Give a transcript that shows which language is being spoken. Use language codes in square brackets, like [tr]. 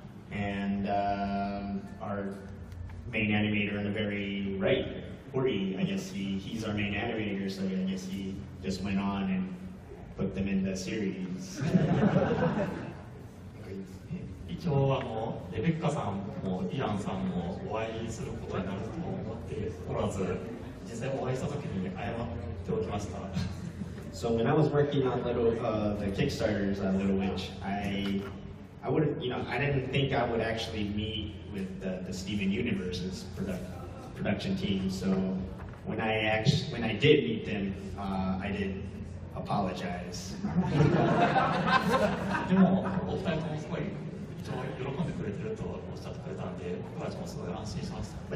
[en] and our main animator in the very right, Corey, I guess he's our main animator, so I guess he just went on and put them in the series. [ja] 一応レベッカさんもイアンさんもお会いすることになると思っておらず、実際お会いした時に謝っておきました。 [en] So when I was working on the Kickstarter's Little Witch, I would, I didn't think I would actually meet with the Steven Universe's production team. So when I did meet them, I did apologize. [ja] でもお二人ともすごい一応喜んでくれてるとおっしゃってくれたんで、僕たちもすごい安心しました。